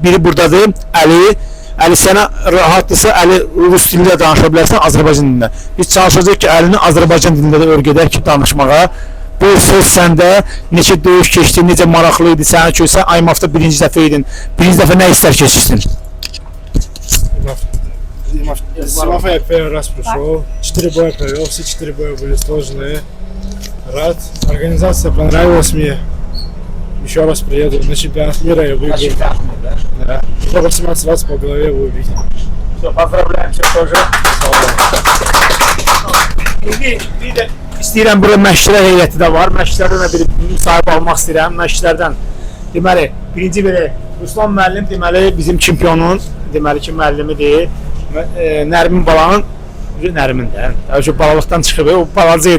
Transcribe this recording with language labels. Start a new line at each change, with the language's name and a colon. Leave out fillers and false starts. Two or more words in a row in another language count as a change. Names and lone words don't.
Azerbaijani: Biri buradadır, Əli. Əli sənə rahatlısa, Əli rus dilində danışa bilərsən, Azərbaycan dilində. Biz çalışacaq ki, Əlini Azərbaycan dilində də öyrədək ki, danışmağa. Bu söz səndə, neçə döyüş keçdi, necə maraqlı idi sənə ki, sən IMAF-da birinci dəfə idin. Birinci dəfə nə hisslər keçirdin?
Russian: Симафа я первый раз пришел, 4 боя провел, все 4 боя были сложные. Рад, организация понравилась мне. Еще раз приеду на чемпионат мира и выиграю. Да. 18 раз по голове выбить. Все, поздравляем тебя тоже.
Azerbaijani: Bir də istəyirəm, burada məşqçilər heyəti də var. Məşqçilərdən də bir müsahibə almaq istəyirəm. Məşqçilərdən, deməli, birinci biri Ruslan müəllim, deməli, bizim çempionun, deməli ki, müəllimidir. Nərmin balanın, Nərmin də, balalıqdan çıxıb, o balacıydı.